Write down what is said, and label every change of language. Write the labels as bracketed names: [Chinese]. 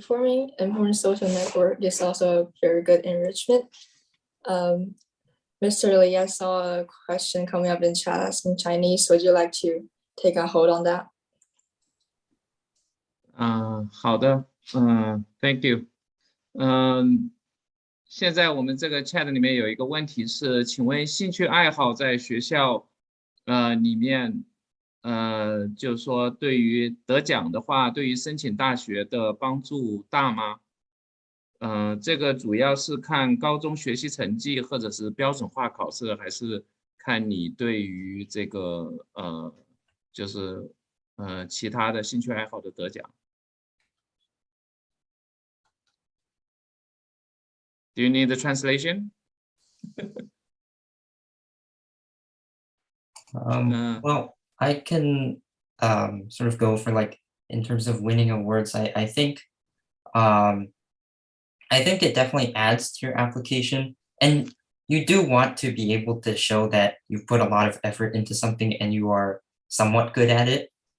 [English] Forming important social network is also a very good enrichment. Mr. Lee, I saw a question coming up in chat in Chinese. Would you like to take a hold on that? [Chinese] 好的， [English] Thank you。 [Chinese] 现在我们这个 chat 里面有一个问题是，请问兴趣爱好在学校里面，就是说对于得奖的话，对于申请大学的帮助大吗？这个主要是看高中学习成绩，或者是标准化考试，还是看你对于这个就是其他的兴趣爱好的得奖？ [English] Do you need the translation? Well, I can sort of go for like in terms of winning awards. I think it definitely adds to your application, and you do want to be able to show that you've put a lot of effort into something and you are somewhat good at it.